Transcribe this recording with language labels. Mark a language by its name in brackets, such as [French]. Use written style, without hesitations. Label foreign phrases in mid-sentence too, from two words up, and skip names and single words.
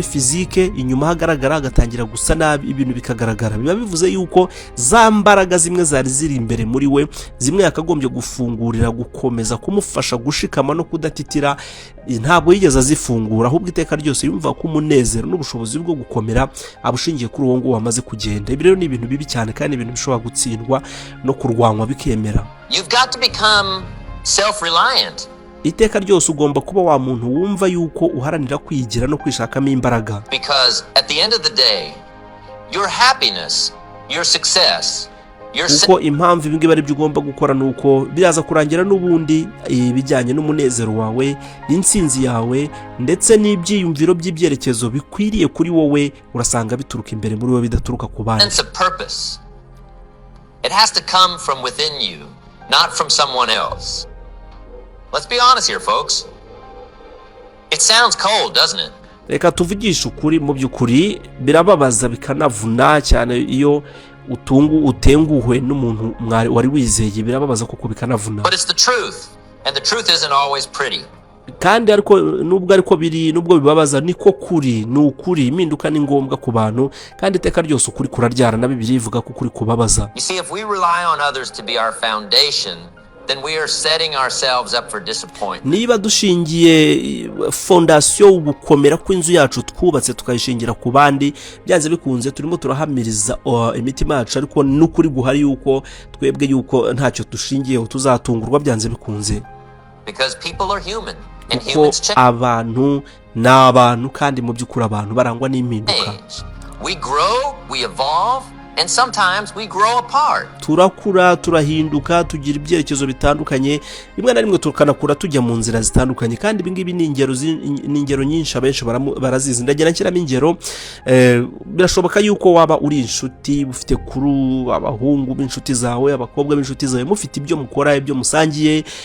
[Kinyarwanda] fizike inyuma hagaragara agatangira gusa nabi ibintu bikagaragara biba bivuze yuko za mbaraga zimwe zari ziri imbere muri we zimwe yakagombye gufungurira gukomeza kumufasha gushikama no kudatitira ntabwo yigeze azifungura ahubwo iteka ryose yumva ko umunezero n'ubushobozi bwo gukomera abushingiye kuri uwo ngo wamaze kugenda ibi rero ni ibintu bibi cyane kandi ibintu bishobora gutsindwa no kurwanwa bikemera. [English] You've got to become self-reliant. [Kinyarwanda] Iteka ryose ugomba kuba wa muntu wumva yuko uharanira kwigira no kwishakamo imbaraga. [English] Because at the end of the day, your happiness, your success, [Kinyarwanda] kuko impamvu ibingibi ari byo ugomba gukora nuko biraza kurangira n'ubundi ibijyanye n'umunezero wawe n'insinzi yawe ndetse n'ibyiyumviro by'ibyerekezo bikwiriye kuri wowe urasanga bituruka imbere muri wowe bidaturuka ku bandi. [English] It has to come from within you, not from someone else. Let's be honest here, folks. It sounds cold, doesn't it? [Kinyarwanda] Reka tuvugisha ukuri mu by'ukuri birababaza bikanavuna cyane iyo utenguhwe n'umuntu wari wizeye birababaza kuko bikanavuna. [English] But it's the truth, and the truth isn't always pretty. [Kinyarwanda] Kandi ariko nubwo bibabaza niko kuri n'ukuri impinduka ni ngombwa ku bantu kandi iteka ryose ukuri kuraryara na Bibiliya ivuga ko kuri kubabaza. [English] You see, if we rely on others to be our foundation, then we are setting ourselves up for disappointment. [Kinyarwanda] Niba dushingiye fondation gukomera kw'inzu yacu twubatse tukayishingira ku bandi byanze bikunze turimo turahamiriza imitima yacu ariko n'ukuri guhari yuko twebwe yuko ntacyo dushingiyeho tuzatungurwa byanze bikunze. [English] Because people are human and humans change. [Kinyarwanda] Abantu n'abantu kandi mu by'ukuri abantu barangwa n'impinduka. [English] We grow, we evolve, and sometimes we grow apart. [Kinyarwanda] Turakura turahinduka tugira ibyerekezo bitandukanye rimwe na rimwe tukanakura tujya mu nzira zitandukanye kandi ibingibi ni ingero nyinshi abenshi barazizi ndagira nshyiramo ingero birashoboka yuko waba uri inshuti ufite kuru abahungu b'inshuti zawe abakobwa b'inshuti zawe mufite ibyo mukora ibyo musangiye